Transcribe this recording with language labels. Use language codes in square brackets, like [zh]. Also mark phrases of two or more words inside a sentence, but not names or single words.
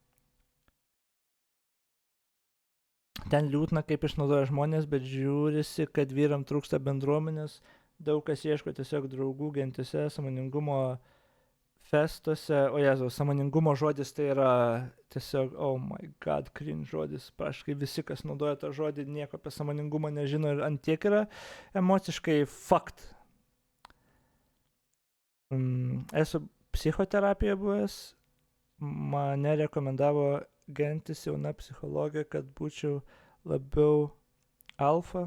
[lt] Ten liūdna, kaip išnaudoja žmonės, bet žiūrisi, kad vyram trūksta bendruomenės, daug kas ieško tiesiog draugų gentyse, sąmoningumo festuose. O Jėzaus, sąmoningumo žodis tai yra tiesiog, [en] oh my god, cringe žodis. [lt] Praškai visi, kas naudoja tą žodį, nieko apie sąmoningumą nežino ir ant tiek yra emociškai fucked. Esu psichoterapijoje buvęs, mane rekomendavo Gentys jauna psichologija, kad būčiau labiau alfa.